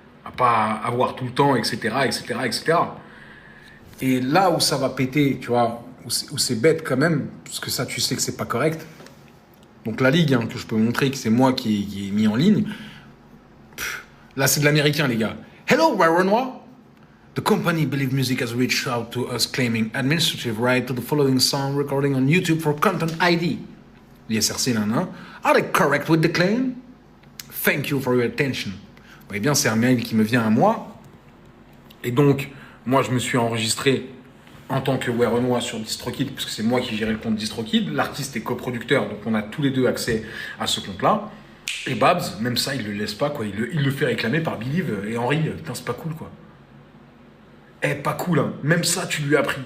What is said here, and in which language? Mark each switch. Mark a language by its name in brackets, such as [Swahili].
[French] à pas avoir tout le temps, etc., etc., etc. Et là où ça va péter, tu vois, où c'est bête quand même, parce que ça, tu sais que c'est pas correct. Donc la ligue, hein, que je peux montrer que c'est moi qui ai mis en ligne, là c'est de l'américain, les gars. [English] Hello, Renoir. The company Believe Music has reached out to us claiming administrative right to the following song recording on YouTube for Content ID. [French] L'ISRC, là, [English] are they correct with the claim? Thank you for your attention. [French] Vous voyez bien, c'est un mail qui me vient à moi. Et donc, moi, je me suis enregistré en tant que Renoir sur DistroKid, parce que c'est moi qui gérais le compte DistroKid. L'artiste est coproducteur, donc on a tous les deux accès à ce compte-là. Et Babs, même ça, il le laisse pas, quoi. Il le fait réclamer par Believe et Henri. Putain, c'est pas cool, quoi. Pas cool, hein. Même ça, tu lui as appris.